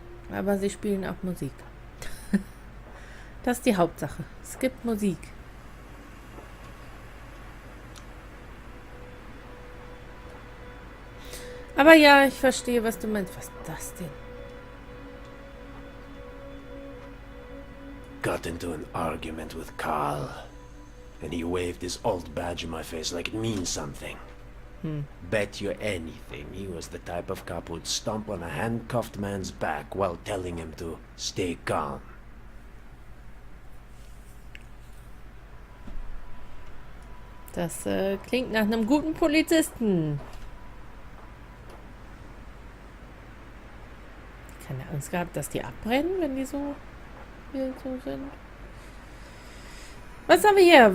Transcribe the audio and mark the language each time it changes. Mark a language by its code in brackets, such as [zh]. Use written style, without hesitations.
[de] Aber sie spielen auch Musik. Das ist die Hauptsache. Es gibt Musik. Aber ja, ich verstehe, was du meinst. Was ist das denn? [en] Got into an argument with Carl, and he waved his old badge in my face like it means something. Bet you anything he was the type of cop who'd stomp on a handcuffed man's back while telling him to stay calm. [de] Das klingt nach einem guten Polizisten. Keine Angst gehabt, dass die abbrennen, wenn die so sind. Was haben wir hier?